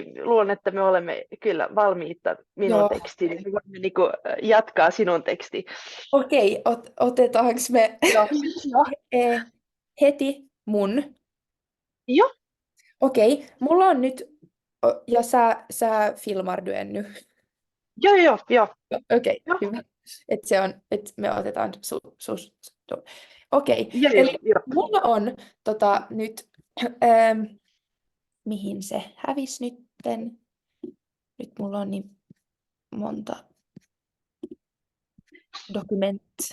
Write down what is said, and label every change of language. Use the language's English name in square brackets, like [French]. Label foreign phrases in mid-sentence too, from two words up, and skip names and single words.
[Finnish] Luulen, että me olemme kyllä valmiita minun joo. tekstiin. Me voimme jatkaa sinun teksti. Okei, otetaanko me Joo. Joo. heti mun? Joo. Okei, mulla on nyt, ja sä [Swedish] filmar du ännu? [Finnish] Joo. Okei, Joo, hyvä. Että se on, että me otetaan Okei, eli joo. mulla on nyt, ähm, mihin se hävisi nytten? Nyt mulla on niin monta dokumenttia